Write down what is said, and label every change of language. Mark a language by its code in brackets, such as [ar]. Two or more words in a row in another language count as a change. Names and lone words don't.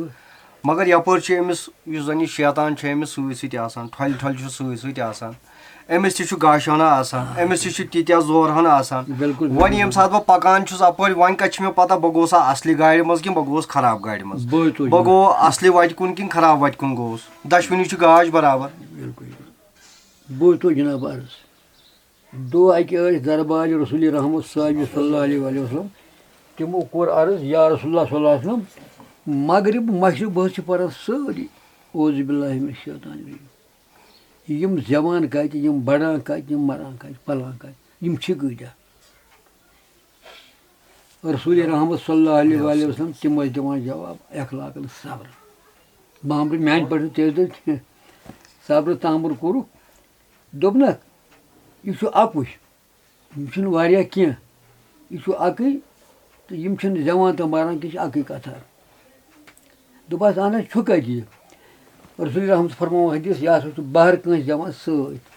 [ks] مگر یَپٲرۍ چھُ أمِس یُس زَن یہِ شیطان چھُ أمِس سۭتۍ سۭتۍ آسان ٹھۄلہِ ٹھۄلہِ چھُ سۭتۍ سۭتۍ آسان أمِس تہِ چھُ گاشانا آسان أمِس تہِ چھُ تیٖتیٛاہ زورٕ ہن آسان وۄنۍ ییٚمہِ ساتہٕ بہٕ پَکان چھُس اَپٲرۍ وۄنۍ کَتہِ چھِ مےٚ پَتہ بہٕ گوٚسا اَصلہِ گاڑِ منٛز کِنہٕ بہٕ گوٚوُس خراب گاڑِ منٛز بہٕ گوٚو اَصلہِ وَتہِ کُن کِنہٕ خراب وَتہِ کُن گوٚوُس دۄشوٕنی چھُ گاش برابر بوٗزتو جِناب عرض دۄہ اَکہِ ٲسۍ دربارِ رسوٗلِ رحمت صٲبہِ [ar] صلی اللہ علیہ وسلم [ks] تِمو کوٚر عرض [ar] یا رسول اللہ صلی اللہ علیہ وسلم [ks] مغرب مشرق حظ چھِ پَران سٲری [ar] اعوذ باللہ مِنَ الشیطان الرجیٖم [ks] یِم زٮ۪وان کَتہِ یِم بَڑان کَتہِ یِم مَران کَتہِ پَلان کَتہِ یِم چھِ کۭتیاہ رسوٗلِ رحمت [ar] صلی اللہ علیہ وسلم [ks] تِم ٲسۍ دِوان جواب اخلاقن صبر بامبرٕ میٛانہِ پٲٹھۍ تہِ ٲسۍ کینٛہہ صبرٕ تامُر کوٚرُکھ دوٚپنَکھ یہِ چھُ اَکُے یِم چھِنہٕ واریاہ کینٛہہ یہِ چھُ اَکٕے تہٕ یِم چھِنہٕ زٮ۪وان تہٕ مَران کینٛہہ یہِ چھِ اَکٕے کَتھا دوٚپہَس اہن حظ چھُ کَتہِ یہِ رسوٗلِ رحمت فرماوُن حدیٖث یہِ ہسا چھُ بہر کٲنٛسہِ دِوان سۭتۍ